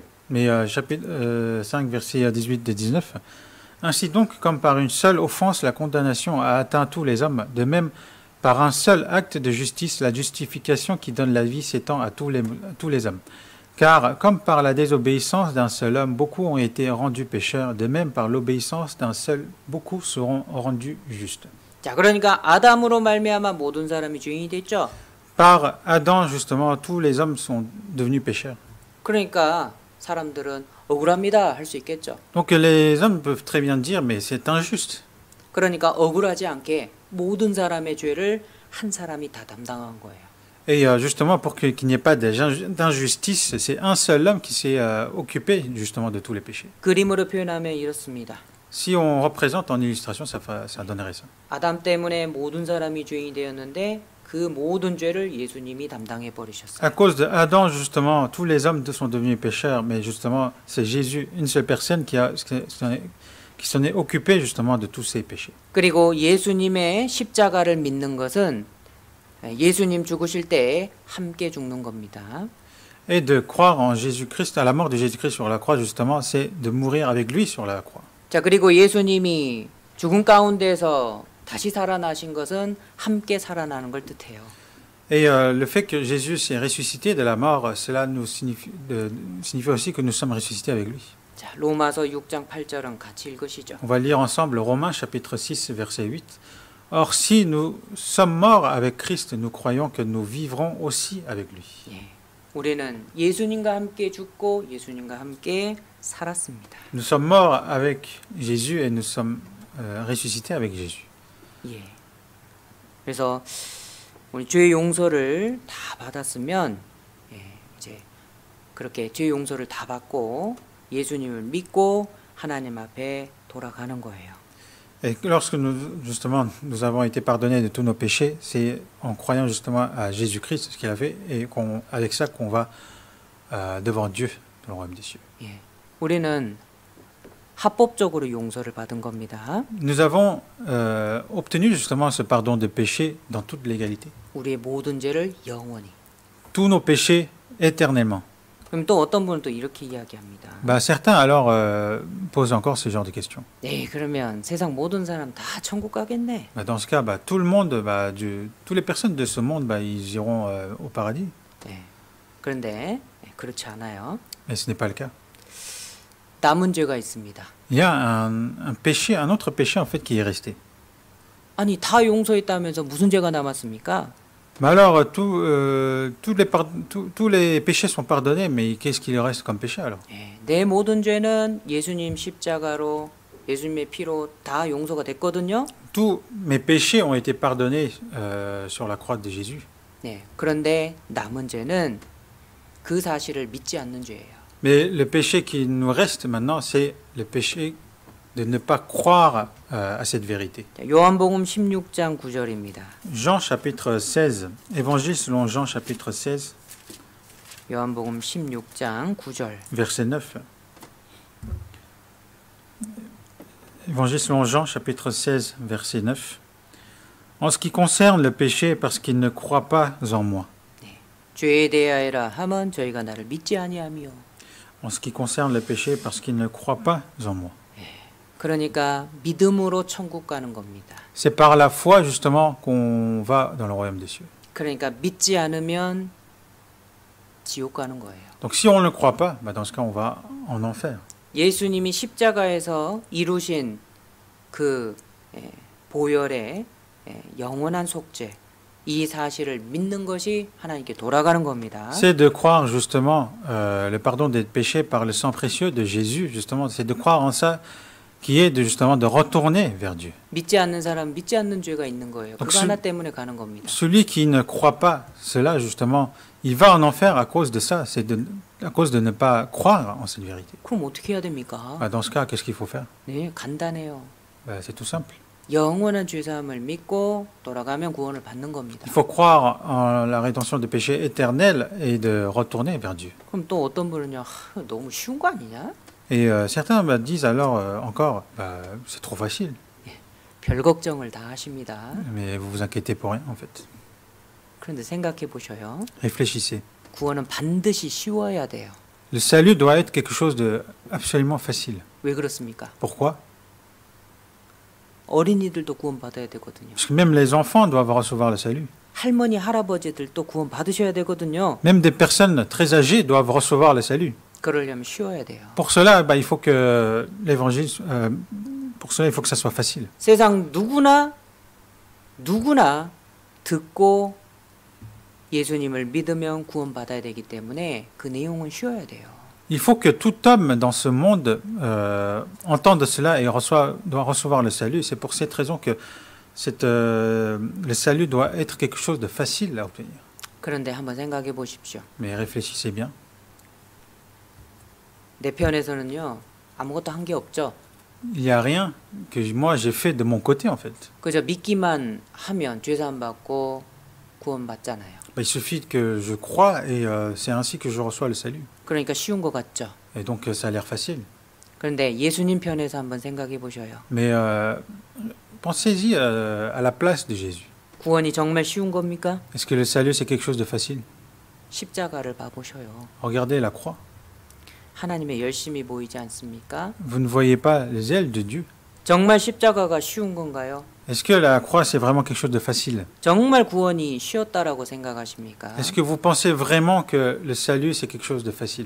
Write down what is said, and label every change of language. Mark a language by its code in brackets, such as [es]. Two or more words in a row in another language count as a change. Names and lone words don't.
[fr] Mais chapitre 5 versets 18 et 19. Ainsi donc, comme par une seule offense, la condamnation a atteint tous les hommes, de même par un seul acte de justice, la justification qui donne la vie s'étend à tous les hommes. Car comme par la désobéissance d'un seul homme, beaucoup ont été rendus pécheurs, de même par l'obéissance d'un seul, beaucoup seront rendus justes. [ko] 자, 그러니까 아담으로 말미암아 모든 사람이 죄인이 됐죠. [fr] Par Adam, justement, tous les hommes sont devenus pécheurs. [ko] 그러니까 사람들은 억울합니다 할 수 있겠죠. [fr] Donc les hommes peuvent très bien dire, mais c'est injuste. [ko] 그러니까 억울하지 않게 모든 사람의 죄를 한 사람이 다 담당한 거예요. [fr] Et justement, pour qu'il n'y ait pas d'injustice, c'est un seul homme qui s'est occupé justement de tous les péchés. [ko] 그림으로 표현하면 이렇습니다. [fr] Si on représente en illustration, ça donnerait ça. [ko] 아담 때문에 모든 사람이 죄인이 되었는데 그 모든 죄를 예수님이 담당해 버리셨어요. [fr] À cause de Adam, justement, tous les hommes sont devenus pécheurs, mais justement, c'est Jésus, une seule personne qui s'en est occupé justement de tous ces péchés. [ko] 그리고 예수님의 십자가를 믿는 것은 예수님 죽으실 때 함께 죽는 겁니다. [fr] Et de croire en Jésus-Christ, à la mort de Jésus-Christ sur la croix, justement, c'est de mourir avec lui sur la croix. [ko] 자, 그리고 예수님이 죽음 가운데서 다시 살아나신 것은 함께 살아나는 걸 뜻해요. [fr] Et le fait que Jésus s'est ressuscité de la mort, cela nous signifie aussi que nous sommes ressuscités avec lui. [ko] 자, 로마서 6장 8절은 같이 읽으시죠. [fr] On va lire ensemble Romains chapitre 6 verset 8. Or si nous sommes morts avec Christ, nous croyons que nous vivrons aussi avec lui. [ko] 예, 우리는 예수님과 함께 죽고 예수님과 함께 살았습니다. [fr] Nous sommes morts avec Jésus et nous sommes ressuscités avec Jésus. [ko] 예. 그래서 우리 죄 용서를 다 받았으면 이제 그렇게 죄 용서를 다 받고 예수님을 믿고 하나님 앞에 돌아가는 거예요. [fr] Et lorsque nous avons été pardonnés de tous nos péchés, c'est en croyant justement à Jésus-Christ, ce qu'il a fait, et avec ça qu'on va devant Dieu, dans le royaume des cieux. [ko] 예. 우리는 합법적으로 용서를 받은 겁니다. [fr] Nous avons obtenu justement ce pardon de péché dans toute légalité. [ko] 우리의 모든 죄를 영원히. [fr] Tous nos péchés éternellement. [ko] 그럼 또 어떤 분은 또 이렇게 이야기합니다. [fr] Certains alors posent encore ce genre de questions. [ko] 네, 그러면 세상 모든 사람 다 천국 가겠네. [fr] Dans ce cas, tout le monde, toutes les personnes de ce monde, ils iront au paradis. [ko] 네, 그런데 그렇지 않아요. [fr] Mais ce n'est pas le cas. [ko] 남은 죄가 있습니다. [fr] Il y a un péché, un autre péché en fait qui est resté. [ko] 아니 다 용서했다면서 무슨 죄가 남았습니까? [fr] Mais alors tous les péchés sont pardonnés, mais qu'est-ce qu'il reste comme péché alors? [ko] 네, 내 모든 죄는 예수님 십자가로 예수님의 피로 다 용서가 됐거든요. [fr] Tous mes péchés ont été pardonnés sur la croix de Jésus. [ko] 네. 그런데 남은 죄는 그 사실을 믿지 않는 죄예요. [fr] Mais le péché qui nous reste maintenant, c'est le péché de ne pas croire à cette vérité. [ko] 자, 요한복음 16장 9절입니다. [fr] Jean chapitre 16, Évangile selon Jean chapitre 16, [ko] 요한복음 16장 9절. [fr] verset 9. Évangile selon Jean chapitre 16, verset 9. En ce qui concerne le péché, parce qu'il ne croit pas en moi. [ko] 죄에 대하여라 하면 저희가 나를 믿지 아니하며. [fr] En ce qui concerne le péché, parce qu'il ne croit pas en moi. [ko] 그러니까 믿음으로 천국 가는 겁니다. [fr] C'est par la foi justement qu'on va dans le royaume des cieux. [ko] 그러니까 믿지 않으면 지옥 가는 거예요. [fr] Donc si on ne le croit pas, dans ce cas on va en enfer. [ko] 예수님이 십자가에서 이루신 그 보혈의 영원한 속죄, 이 사실을 믿는 것이 하나님께 돌아가는 겁니다. [fr] C'est de croire justement le pardon des péchés par le sang précieux de Jésus, justement, c'est de croire en ça qui est de, justement de retourner vers Dieu. [ko] 믿지 않는 사람 믿지 않는 죄가 있는 거예요. 그거 하나 때문에 가는 겁니다. [fr] Celui qui ne croit pas cela, justement, il va en enfer à cause de ça, c'est à cause de ne pas croire en cette vérité. [ko] 그럼 어떻게 해야 됩니까? [fr] Dans ce cas, qu'est-ce qu'il faut faire? [ko] 네, 간단해요. [fr] C'est tout simple. [ko] 영원한 죄사함을 믿고 돌아가면 구원을 받는 겁니다. [fr] Il faut croire en la rédemption des péchés éternels et de retourner vers Dieu. [ko] 그럼 또 어떤 분은요, 너무 쉬운 거 아니냐? [fr] Et certains disent alors encore, c'est trop facile. [ko] 별 걱정을 다 하십니다. [fr] Mais vous vous inquiétez pour rien en fait. [ko] 그런데 생각해 보셔요. [fr] Réfléchissez. [ko] 구원은 반드시 쉬워야 돼요. [fr] Le salut doit être quelque chose de absolument facile. [ko] 왜 그렇습니까? [fr] Pourquoi? [ko] 어린이들도 구원 받아야 되거든요. [fr] Parce que même les enfants doivent recevoir le salut. [ko] 할머니, 할아버지들도 구원 받으셔야 되거든요. [fr] Même des personnes très âgées doivent recevoir le salut. [ko] 그러려면 쉬워야 돼요. [fr] Pour cela, il faut que l'évangile, pour cela, il faut que ça soit facile. [ko] 세상 누구나 듣고 예수님을 믿으면 구원 받아야 되기 때문에 그 내용은 쉬워야 돼요. [fr] Il faut que tout homme dans ce monde entende cela et doit recevoir le salut. C'est pour cette raison que le salut doit être quelque chose de facile à obtenir. [ko] 그런데 한번 생각해 보십시오. [fr] Mais réfléchissez bien. [ko] 내 편에서는요, 아무것도 한 게 없죠. [fr] Il n'y a rien que moi j'ai fait de mon côté en fait. [ko] 그저 믿기만 하면 죄사함 받고 구원 받잖아요. [fr] Il suffit que je croie et c'est ainsi que je reçois le salut. [ko] 그러니까 쉬운 것 같죠. [fr] Et donc ça a l'air facile. [ko] 그런데 예수님 편에서 한번 생각해 보셔요. [fr] Mais pensez-y à la place de Jésus. [ko] 구원이 정말 쉬운 겁니까? [fr] Est-ce que le salut c'est quelque chose de facile? [ko] 십자가를 봐보셔요. [fr] Regardez la croix. [ko] 하나님의 열심이 보이지 않습니까? [fr] Vous ne voyez pas les ailes de Dieu. [ko] 정말 십자가가 쉬운 건가요? [fr] Est-ce que la croix c'est vraiment quelque chose de facile? [ko] 정말 구원이 쉬웠다라고 생각하십니까? [fr] Est-ce que vous pensez vraiment que le salut c'est quelque chose de facile?